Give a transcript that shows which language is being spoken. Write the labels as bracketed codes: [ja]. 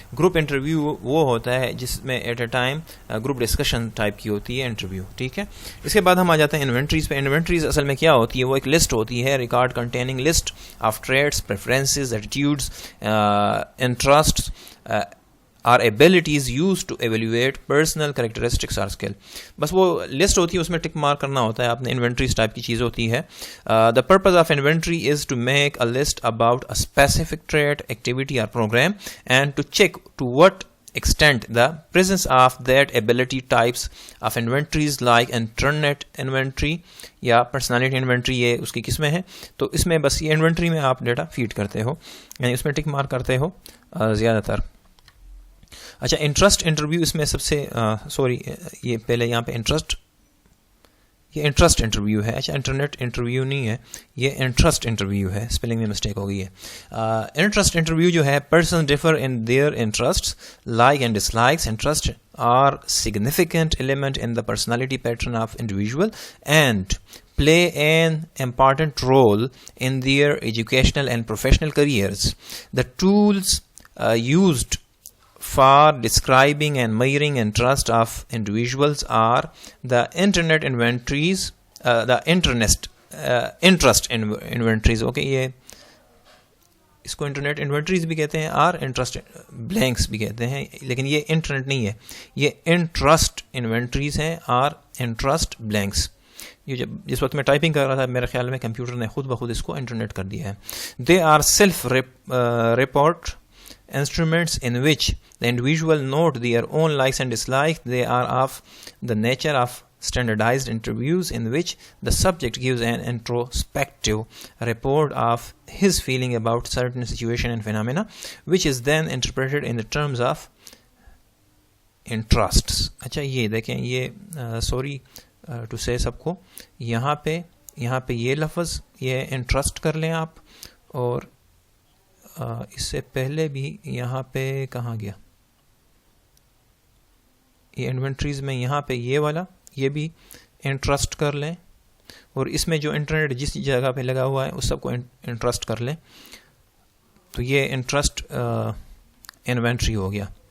[ur] Group interview وہ ہوتا ہے جس میں at a time group discussion type کی ہوتی ہے انٹرویو. ٹھیک ہے, اس کے بعد ہم آ جاتے ہیں انوینٹریز پہ. انوینٹریز اصل میں کیا ہوتی ہے, وہ ایک لسٹ ہوتی ہے, [en] Record containing list of traits, preferences, attitudes, interests, are abilities used to evaluate personal characteristics or skill. [ur] بس وہ لسٹ ہوتی ہے, اس میں ٹک مارک کرنا ہوتا ہے آپ نے. انوینٹری اس ٹائپ کی چیز ہوتی ہے. [en] The purpose of inventory is to make a list about a specific trait, activity or program and to check to what extent the presence of that ability. Types of inventories like internet inventory یا personality inventory, [ur] یہ اس کی قسمیں ہیں. تو اس میں بس یہ inventory میں آپ ڈیٹا فیڈ کرتے ہو, یعنی اس میں ٹک مارک کرتے ہو زیادہ تر. اچھا, انٹرسٹ انٹرویو اس میں سب سے یہ پہلے یہاں پہ یہ انٹرسٹ انٹرویو ہے. اچھا, انٹرنیٹ انٹرویو نہیں ہے, یہ انٹرسٹ انٹرویو ہے, اسپیلنگ میں مسٹیک ہو گئی ہے. [en] interest interview [ur] جو ہے, [en] Person differ in their interest, like and dislikes. Interest are significant element in the personality pattern of individual and play an important role in their educational and professional careers. The tools used for describing and measuring interest of individuals are the internet inventories, the interest inventories. [ur] Okay, یہ اس کو internet inventories بھی کہتے ہیں اور interest blanks بھی کہتے ہیں, لیکن یہ انٹرنیٹ نہیں ہے, یہ انٹرسٹ انوینٹریز ہیں اور انٹرسٹ بلینکس. یہ جس وقت میں ٹائپنگ کر رہا تھا میرے خیال میں کمپیوٹر نے خود بخود اس کو انٹرنیٹ کر دیا ہے. [en] They are self report instruments in which the individual note their own likes and dislikes. They are of the nature of standardized interviews in which the subject gives an introspective report of his feeling about certain situation and phenomena, which is then interpreted in the terms of interests. [ur] اچھا, یہ دیکھیں, یہ [en] sorry to say [ur] سب کو, یہاں پہ یہ لفظ یہ انٹرسٹ کر لیں آپ, اور اس سے پہلے بھی یہاں پہ کہاں گیا, یہ انوینٹریز میں یہاں پہ یہ والا یہ بھی انٹرسٹ کر لیں, اور اس میں جو انٹرنیٹ جس جگہ پہ لگا ہوا ہے اس سب کو انٹرسٹ کر لیں, تو یہ انٹرسٹ انوینٹری ہو گیا.